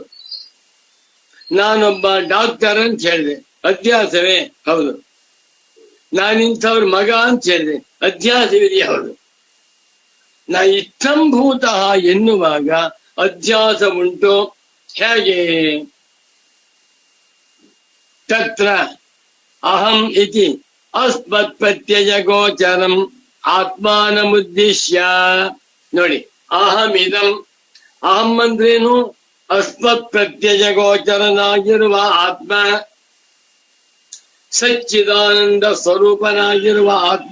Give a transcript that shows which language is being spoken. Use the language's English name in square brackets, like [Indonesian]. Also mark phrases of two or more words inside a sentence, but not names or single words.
[Kannada] ನಾನೊಬ್ಬ ಡಾಕ್ಟರ್ ಅಂತ ಹೇಳಿದೆ, ಅಧ್ಯಾಸವೇ? ಹೌದು. ನಾನಿಂಥವ್ರ ಮಗ ಅಂತ ಹೇಳಿದೆ, ಅಧ್ಯಾಸವಿದೆಯೇ? ಹೌದು. ನಾ ಇತ್ತಂಭೂತ ಎನ್ನುವಾಗ ಅಧ್ಯಾಸ ಉಂಟು. ಹೇಗೆ? [Sanskrit] ತತ್ರ ಅಹಂ ಇತಿ ಅಸ್ಮತ್ ಪ್ರತ್ಯಯ ಗೋಚರಂ ಆತ್ಮಾನಮುದ್ದೇಶ್ಯ. [Kannada] ನೋಡಿ, ಅಹಮಿದಂ, ಅಹಂ ಅಂದ್ರೇನು? ಅಸ್ಮತ್ ಪ್ರತ್ಯಯ ಗೋಚರನಾಗಿರುವ ಆತ್ಮ, ಸಚ್ಚಿದಾನಂದ ಸ್ವರೂಪನಾಗಿರುವ ಆತ್ಮ,